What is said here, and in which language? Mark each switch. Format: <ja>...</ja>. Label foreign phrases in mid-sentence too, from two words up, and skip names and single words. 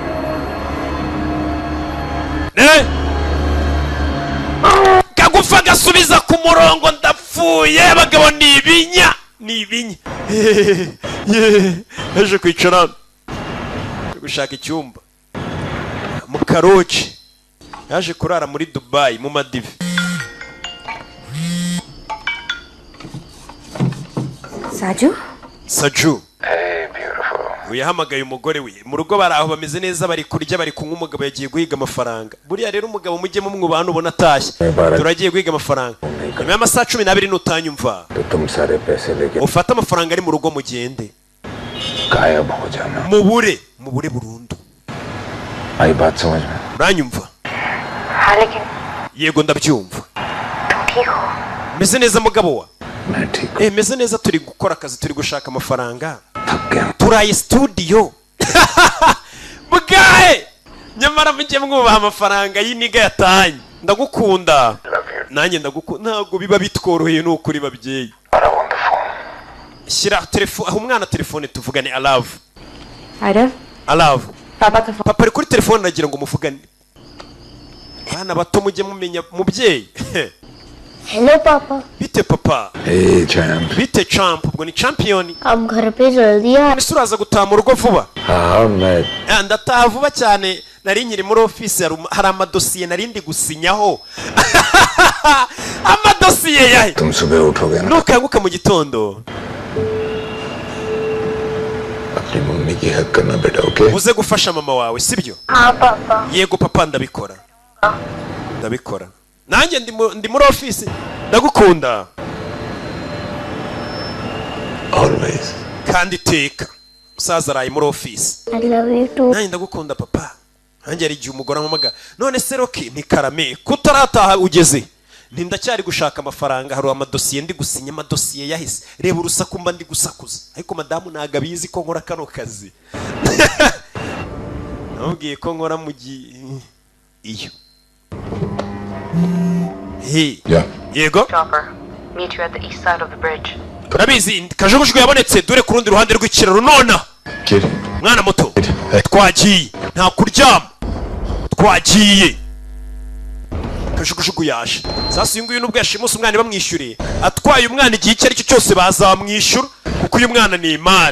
<rw>kagufa gasubiza ku murongo ndapfuye bagabo ni ibinya yaje kwicara gushaka icyumba mu karoci yaje kurara muri Dubai mu Madive Saju</rw> <en>Hey, beautiful.</en> <rw>uyahamagaye umugore we mu rugo bari aho bameze neza bari kurya bari kunywa umugabo yagiye guhiga amafaranga buriya rero umugabo mujye mumwubaha nubona atashye turagiye guhiga amafaranga nyuma y'amasaha 12 nutanyumva</rw> <hi>तो तुम सारे पैसे लेके</hi> <rw>ufate amafaranga ari mu rugo mugende</rw> <hi>गायब हो जाना</hi> <rw>mubure burundu</rw> <hi>आई बात समझ में</hi> <rw>uranyumva</rw> <hi>हाँ लेकिन</hi> <rw>yego ndabyumva</rw> <hi>तुम ठीक हो?</hi> <rw>meze neza mugabo wa</rw> <hi>मैं ठीक</hi> <rw>meze neza turi gukora akazi turi gushaka amafaranga</rw> <hi>थक गया</hi> <rw>turaye studio bwahe nyamara mujye mwubaha amafaranga y'iniga yatanye ndagukunda nanjye ndagukunda ntabwo biba bitworoheye n'ukuri babyeyi shyira telefone aho umwana telefone tuvugane alave papa ari kuri telefone nagira ngo muvugane bana bato mujye mumenya mubyeyi</rw> <hi>हेलो पापा।</hi> <rw>bite papa?</rw> <en>Hey, champ.</en> <rw>Bite champ, ubwo ni champion.</rw> <hi>आप घर पे जल्दी आ।</hi> <rw>Ese uraza gutaha mu rugo vuba?</rw> <hi>हाँ मैं</hi> <rw>Ndataha vuba cyane, nari nkiri muri office hari amadosiye nari ndi gusinyaho. Amadosiye yahe?</rw> <hi>तुम सुबह उठोगे ना</hi> <rw>Nukanguka mu gitondo.</rw> <hi>अपनी मम्मी की हेल्प करना बेटा ओके</hi> <rw>Uze gufasha mama wawe, sibyo?</rw> <hi>हाँ पापा।</hi> <rw>Yego papa ndabikora. Ndabikora. Nanjye ndi muri office. Ndagukunda.</rw> <en>always</en> <rw>Kandi teka. Musaza araye muri office.</rw> <en>I love you too.</en> <rw>Nanjye ndagukunda papa. Nanjye ari igihe umugore ampamagara. None se Roki ni karame kutarataha ugeze. Ndacyari gushaka amafaranga hari amadosiye ndi gusinya amadosiye yahise. Reba urusaku mba ndi gusakuza. Ariko madamu ntago abizi ko nkora kano kazi. Nabwiye ko nkora mu iyo.</rw> <en>Hey. Yeah.</en> <rw>Yego.</rw> <en>Chopper, meet you at the east side of the bridge.</en> <rw>Turabizi kajugujugu yabonetse dure ku rundi ruhande rw'ikiraro nona.</rw> <en>kid</en> <rw>Mwana muto. Twagiye. Nta kuryama. Twagiye. Kajugujugu yaje. Sasa uyu nguyu nubwo yashimusa umwana bamwishyuriye. Atwaye umwana igihe icyo ari cyo cyose bazamwishyura kuko uyu mwana ni imari.</rw>